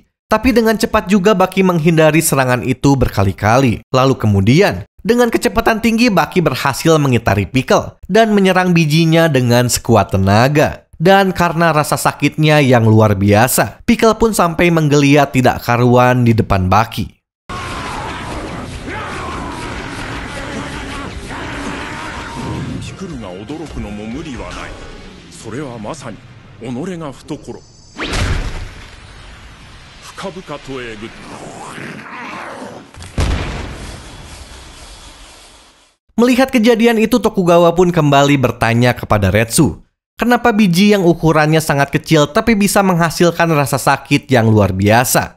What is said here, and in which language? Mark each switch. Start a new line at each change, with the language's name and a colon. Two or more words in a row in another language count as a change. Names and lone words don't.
Indonesian: Tapi dengan cepat juga Baki menghindari serangan itu berkali-kali. Lalu kemudian, dengan kecepatan tinggi Baki berhasil mengitari Pickle dan menyerang bijinya dengan sekuat tenaga. Dan karena rasa sakitnya yang luar biasa, Pickle pun sampai menggeliat tidak karuan di depan Baki.
Japanese: Pickleが驚くのも無理はない。それはまさに己が懐。
Indonesian: Melihat kejadian itu, Tokugawa pun kembali bertanya kepada Retsu, kenapa biji yang ukurannya sangat kecil tapi bisa menghasilkan rasa sakit yang luar biasa.